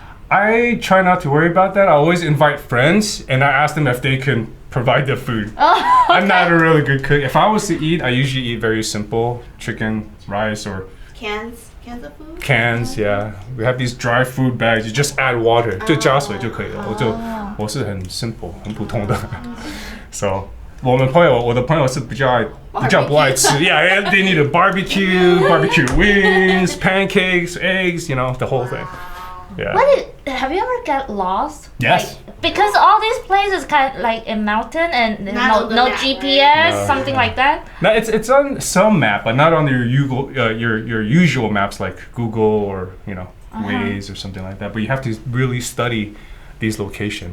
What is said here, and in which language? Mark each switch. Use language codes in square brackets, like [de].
[en] I try not to worry about that. I always invite friends and I ask them if they can provide the food. Oh, I'm not a really good cook. If I was to eat, I usually eat very simple chicken, rice, or Cans of food? cans. Yeah, we have these dry food bags. You just add water, [zh] 就加水就可以了。我是很 simple, 很普通的。So 我的朋友是比较不爱吃。 [en] Yeah, they need a barbecue wings, pancakes, eggs, the whole thing. Yeah. have you ever got lost? Yes. Like, because all these places kind of like a mountain and Not on the no map, GPS, right? something like that. No, it's on some map, but not on your usual maps like Google or Waze or something like that. But you have to really study these locations.